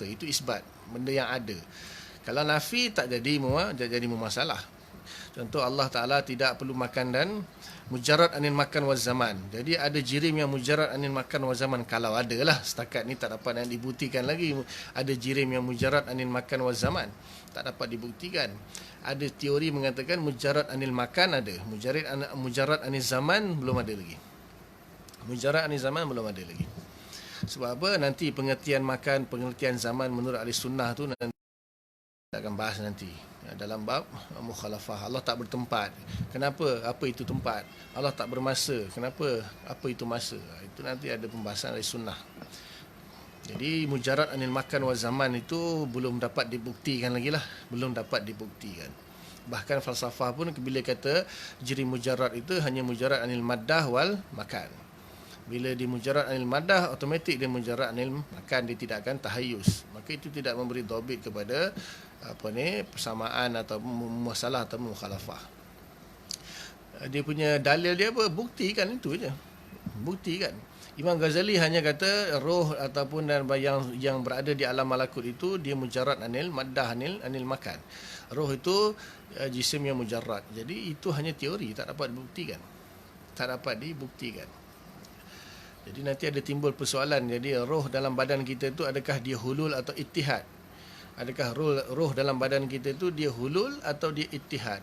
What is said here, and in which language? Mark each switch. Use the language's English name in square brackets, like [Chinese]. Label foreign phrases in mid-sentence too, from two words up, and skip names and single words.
[Malay] Itu isbat, benda yang ada. Kalau nafi tak jadi mumasalah. Contoh, Allah Ta'ala tidak perlu makan dan [Arabic] مجرد عن المكان والزمان. [Malay] Jadi ada jirim yang [Arabic] مجرد عن المكان والزمان. [Malay] Kalau ada lah, setakat ni tak dapat yang dibuktikan lagi. Ada jirim yang [Arabic] مجرد عن المكان والزمان, [Malay] tak dapat dibuktikan. Ada teori mengatakan [Arabic] مجرد عن المكان [Malay] ada, [Arabic] مجرد عن الزمان [Malay] belum ada lagi. Sebab apa? Nanti pengertian makan, pengertian zaman menurut ahli sunnah tu nanti kita akan bahas nanti dalam bab mukhalafah. Allah tak bertempat. Kenapa? Apa itu tempat? Allah tak bermasa. Kenapa? Apa itu masa? Itu nanti ada pembahasan ahli sunnah. Jadi [Arabic] مجرد عن المكان والزمان [Malay] itu belum dapat dibuktikan lagi lah. Bahkan falsafah pun bila kata jirim mujarrad itu hanya [Arabic] مجرد عن المادة والمكان. [Malay] Bila dia [Arabic] مجرد عن المادة, [Malay] automatik dia [Arabic] مجرد عن المكان, [Malay] dia tidak akan tahayus. Maka itu tidak memberi dhabit kepada persamaan atau masalah atau mukhalafah. Dia punya dalil dia apa? Buktikan itu je. Buktikan. Imam Ghazali hanya kata roh ataupun yang berada di alam malakut itu dia [Arabic] مجرد عن المادة عن المكان. [Malay] Roh itu jisim yang mujarrad. Jadi itu hanya teori, tak dapat dibuktikan. Jadi nanti ada timbul persoalan. Jadi roh dalam badan kita itu adakah dia hulul atau ittihad? Adakah roh dalam badan kita itu dia hulul atau dia ittihad?